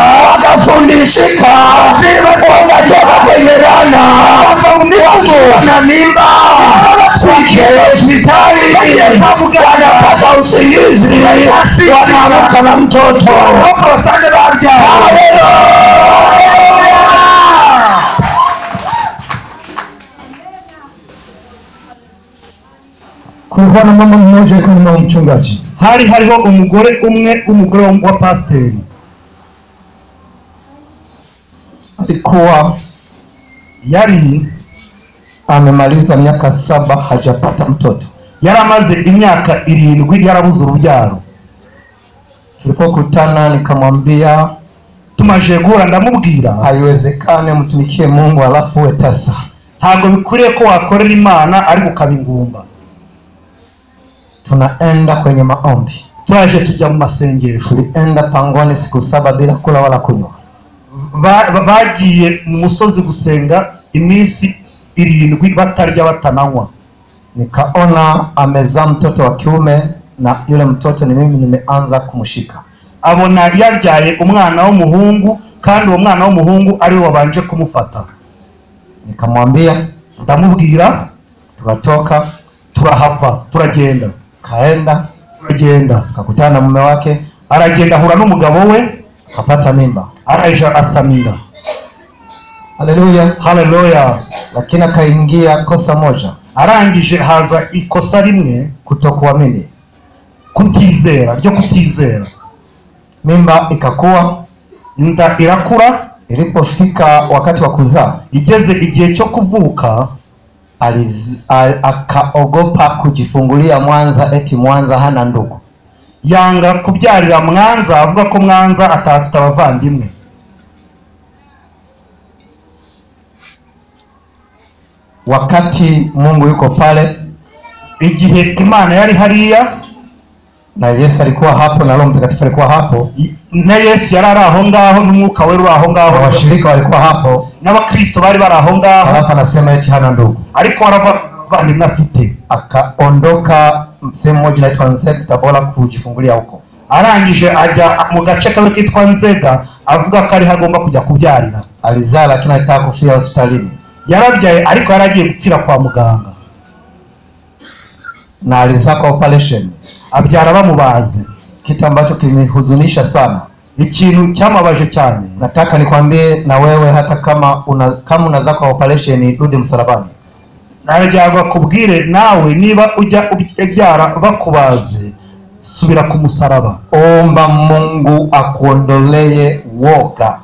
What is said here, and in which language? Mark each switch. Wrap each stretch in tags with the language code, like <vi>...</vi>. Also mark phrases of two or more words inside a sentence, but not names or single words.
<sw>wakafundishika, wakatoka kwenye laana, na mimba hospitali, wanapata usingizi, wanaamka na mtoto. Kulikuwa na mama mmoja kama mchungaji,</sw> <rw>hariho umugore wa pasiteri,</rw> <sw>alikuwa</sw> <rw>yari</rw> <sw>amemaliza miaka 7 hajapata mtoto.</sw> <rw>yaramaze imyaka 7 yarabuze urubyaro.</rw> <sw>Tulipokutana nikamwambia</sw> <rw>Tumaje guhura ndamubwira</rw> <sw>haiwezekane mtumikie Mungu alafu uwe tasa.</sw> <rw>Ntabwo bikuriye ko wakorera Imana ariko ukabingumba.</rw> <sw>Tunaenda kwenye maombi.</sw> <rw>Twaje tujya mu masengesho.</rw> <sw>Tulienda pangoni siku 7 bila kula wala kunywa.</sw> <rw>Bagiye mu musozi gusenga iminsi 7 batarya batananywa.</rw> <sw>Nikaona amezaa mtoto wa kiume na yule mtoto ni mimi nimeanza kumshika.</sw> <rw>Abona yabyaye umwana w'umuhungu kandi uwo mwana w'umuhungu ari wabanje kumufata.</rw> <sw>Nikamwambia,</sw> <rw>ndamubwira,</rw> <sw>tukatoka,</sw> <rw>turahava, turagenda.</rw> <sw>Kaenda,</sw> <rw>turagenda,</rw> <sw>kakutana na mume wake,</sw> <rw>aragenda ahura n'umugabo we,</rw> <sw>akapata mimba.</sw> <rw>Araja asamira.</rw> <sw>Haleluya, haleluya. Lakini akaingia kosa moja.</sw> <rw>Arangije haza ikosa rimwe,</rw> <sw>kutokuamini,</sw> <rw>kutizera, ryo kutizera.</rw> <sw>Mimba ikakuwa,</sw> <rw>inda irakura.</rw> <sw>Ilipofika wakati wa kuzaa,</sw> <rw>igeze igihe cyo kuvuka,</rw> <sw>akaogopa kujifungulia Mwanza, eti Mwanza hana ndugu.</sw> <rw>Yanga kubyarira Mwanza, avuga ko Mwanza atafite abavandimwe.</rw> <sw>Wakati Mungu yuko pale,</sw> <rw>igihe Imana yari hariya,</rw> <sw>na Yesu alikuwa hapo, na Roho Mtakatifu alikuwa hapo,</sw> <rw>na Yesu yari aho ngaho, n'umwuka wera uri aho ngaho,</rw> <sw>washirika walikuwa hapo,</sw> <rw>n'abakristo bari aho ngaho.</rw> <sw>Alafu anasema eti hana ndugu,</sw> <rw>ariko aravandimwe afite.</rw> <sw>Akaondoka sehemu moja inaitwa Nzega bora kujifungulia huko.</sw> <rw>Arangije ajya mu gace kamwe kitwa Nzega, avuga ko ari hagomba kujya kubyarira.</rw> <sw>Alizaa lakini alitaka kufia hospitalini.</sw> <rw>Yarabyaye ariko yaragiye gupfira kwa muganga.</rw> <sw>Na alizaa kwa operation,</sw> <rw>abyara bamubaze,</rw> <sw>kitu ambacho kilihuzunisha sana,</sw> <rw>ikintu cyamabaje cyane.</rw> <sw>Nataka nikwambie na wewe, hata kama unazaa kwa operation, rudi msalabani.</sw> <rw>Narajyaga kubwire nawe, niba ujya ubyara bakubaze, subira ku musaraba.</rw> <sw>Omba Mungu akuondolee woga.</sw>